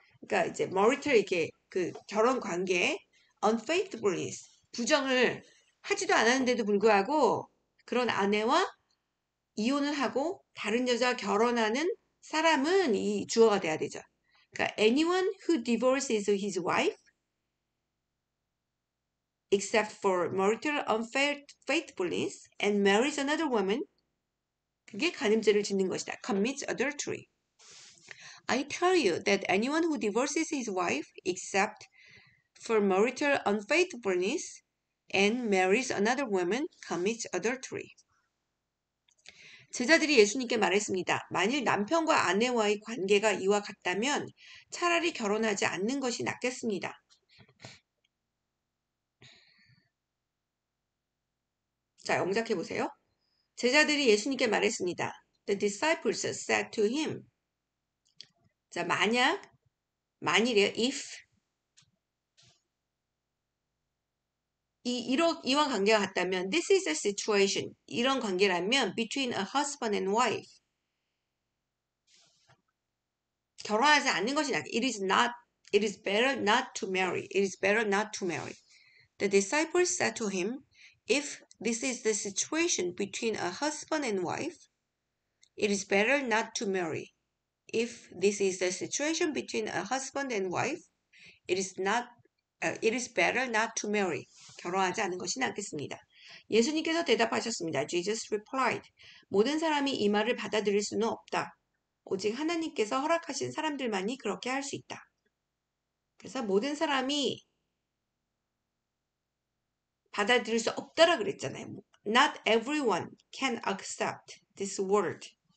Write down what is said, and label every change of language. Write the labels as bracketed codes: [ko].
[ko] 그러니까 이제 marital 이렇게 그 결혼 관계에 unfaithfulness 부정을 하지도 않았는데도 불구하고 그런 아내와 이혼을 하고 다른 여자와 결혼하는 사람은 이 주어가 돼야 되죠. 그러니까 [en] anyone who divorces his wife except for marital unfaithfulness and marries another woman [ko] 그게 간음죄를 짓는 것이다. [en] commits adultery. I tell you that anyone who divorces his wife except for marital unfaithfulness and marries another woman commits adultery. [ko] 제자들이 예수님께 말했습니다. 만일 남편과 아내와의 관계가 이와 같다면 차라리 결혼하지 않는 것이 낫겠습니다. 자, 영작해 보세요. 제자들이 예수님께 말했습니다. [en] The disciples said to him. [ko] 자, 만일에 [en] if [ko] 이와 관계가 같다면 [en] this is a situation. [ko] 이런 관계라면 [en] between a husband and wife. [ko] 결혼하지 않는 것이 낫다. [en] It is better not to marry. It is better not to marry. The disciples said to him, if this is the situation between a husband and wife, it is better not to marry. if this is the situation between a husband and wife, it is better not to marry. [ko] 결혼하지 않는 것이 낫겠습니다. 예수님께서 대답하셨습니다. [en] Jesus replied. [ko] 모든 사람이 이 말을 받아들일 수는 없다. 오직 하나님께서 허락하신 사람들만이 그렇게 할 수 있다. 그래서 모든 사람이 받아들일 수 없다라 그랬잖아요. [en] Not everyone can accept this word.